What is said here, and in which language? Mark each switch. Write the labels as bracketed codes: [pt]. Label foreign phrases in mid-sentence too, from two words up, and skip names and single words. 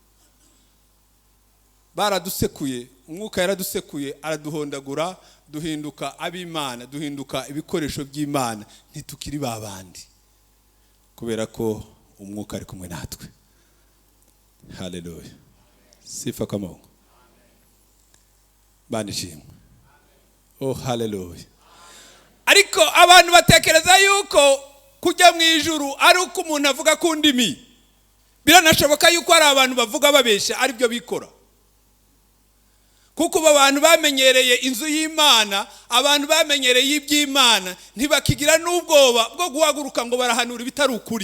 [rw] Baradusekuye, umwuka yaradusekuye, araduhondagura, duhinduka ab'Imana, duhinduka ibikoresho by'Imana, ntitukiri babandi kubera ko umwuka ari kumwe natwe. Haleluya. [sw] Sifa kwa Mungu. [rw] Banishimwe. Oh haleluya. Ariko abantu batekereza yuko kujya mu ijuru ari uko umuntu avuga ku ndimi. Biranashoboka yuko ari abantu bavuga babesha ari byo bikora. Kuko abantu bamenyereye inzu y'Imana, abantu bamenyereye iby'Imana, ntibakigira n'ubwoba bwo guhaguruka ngo barahanura ibitari ukuri.